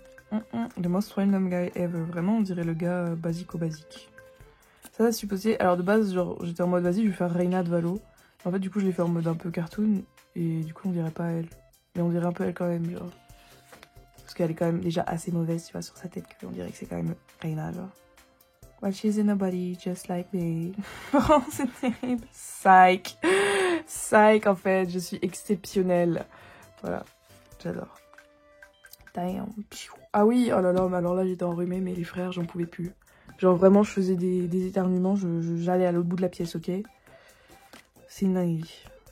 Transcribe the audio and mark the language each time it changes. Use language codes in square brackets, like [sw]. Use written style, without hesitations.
[en] The most random guy ever. [fr] Vraiment, on dirait le gars basique. Ça, c'est supposé... Alors, de base, genre, j'étais en mode, vas-y, je vais faire Reina de Valo. En fait, du coup, je l'ai fait en mode un peu cartoon. Et du coup, on dirait pas elle. Mais on dirait un peu elle quand même, genre. Parce qu'elle est quand même déjà assez mauvaise, tu vois, sur sa tête. On dirait que c'est quand même Reina, genre. [en] Well, she's a nobody, just like me. [fr] Oh, c'est terrible. Psych, en fait. Je suis exceptionnelle. Voilà. J'adore. Damn. Ah oui, oh là là, mais alors là j'étais enrhumée, mais les frères, j'en pouvais plus. Genre vraiment, je faisais des éternuements, j'allais à l'autre bout de la pièce, ok? C'est une dinguerie.